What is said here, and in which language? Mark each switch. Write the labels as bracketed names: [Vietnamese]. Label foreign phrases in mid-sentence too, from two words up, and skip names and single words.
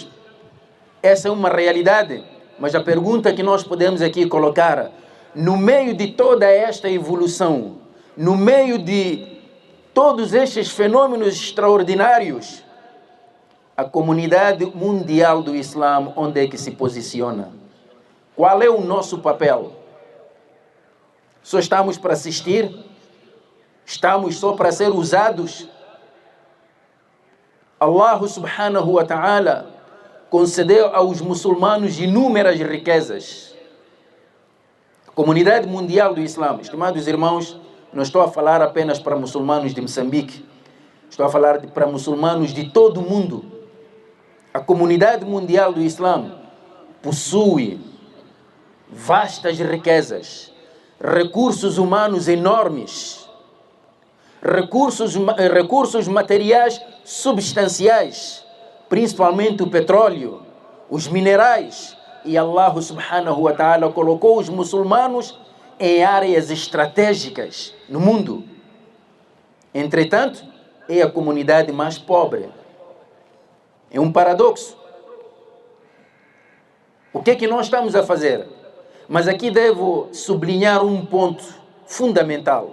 [Portuguese] Essa é uma realidade, mas a pergunta que nós podemos aqui colocar, no meio de toda esta evolução, no meio de todos estes fenômenos extraordinários, a comunidade mundial do Islã, onde é que se posiciona? Qual é o nosso papel? Só estamos para assistir? Estamos só para ser usados? [Arabic] الله سبحانه وتعالى [Portuguese] concedeu aos muçulmanos inúmeras riquezas. A comunidade mundial do Islã, estimados irmãos, não estou a falar apenas para muçulmanos de Moçambique, estou a falar para muçulmanos de todo o mundo. A comunidade mundial do Islã possui vastas riquezas, recursos humanos enormes, recursos materiais substanciais, principalmente o petróleo, os minerais, e [Arabic] الله سبحانه وتعالى [Portuguese] colocou os muçulmanos em áreas estratégicas no mundo. Entretanto, é a comunidade mais pobre. É um paradoxo. O que é que nós estamos a fazer? Mas aqui devo sublinhar um ponto fundamental.